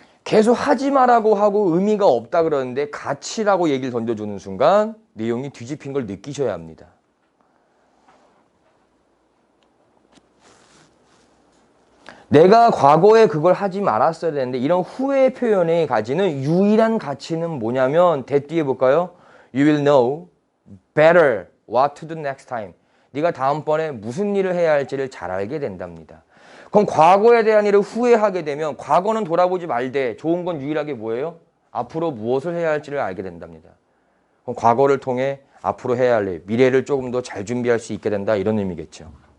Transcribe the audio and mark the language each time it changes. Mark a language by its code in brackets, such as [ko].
[ko] 계속 하지 마라고 하고 의미가 없다 그러는데 가치라고 얘기를 던져주는 순간 내용이 뒤집힌 걸 느끼셔야 합니다. 내가 과거에 그걸 하지 말았어야 되는데 이런 후회 표현이 가지는 유일한 가치는 뭐냐면 대 뒤에 볼까요? [en] You will know better what to do next time. [ko] 네가 다음번에 무슨 일을 해야 할지를 잘 알게 된답니다. 그럼 과거에 대한 일을 후회하게 되면 과거는 돌아보지 말되 좋은 건 유일하게 뭐예요? 앞으로 무엇을 해야 할지를 알게 된답니다. 그럼 과거를 통해 앞으로 해야 할 일, 미래를 조금 더 잘 준비할 수 있게 된다 이런 의미겠죠.